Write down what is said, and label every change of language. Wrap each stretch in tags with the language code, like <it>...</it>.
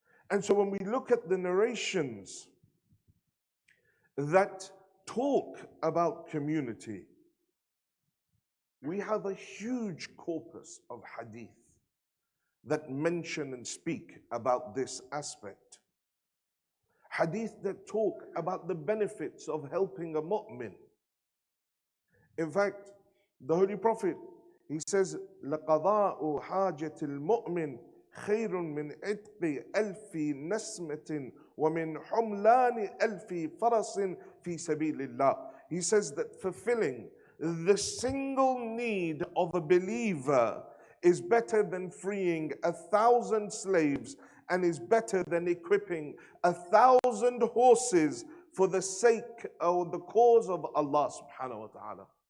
<en>And so when we look at the narrations that talk about community, we have a huge corpus of hadith that mention and speak about this aspect. Hadith that talk about the benefits of helping a mu'min.</en> <ar>In fact, the Holy Prophet, he says, لَقَضَاءُ حَاجَةِ الْمُؤْمِنِ خَيْرٌ مِنْ عِتْقِ أَلْفِ نَسْمَةٍ وَمِنْ حُمْلَانِ أَلْفِ فَرَسٍ فِي سَبِيلِ اللَّهِ.</ar> <en>He says that fulfilling the single need of a believer is better than freeing 1,000 slaves, and is better than equipping 1,000 horses for the sake or the cause of Allah subhanahu wa ta'ala.</en>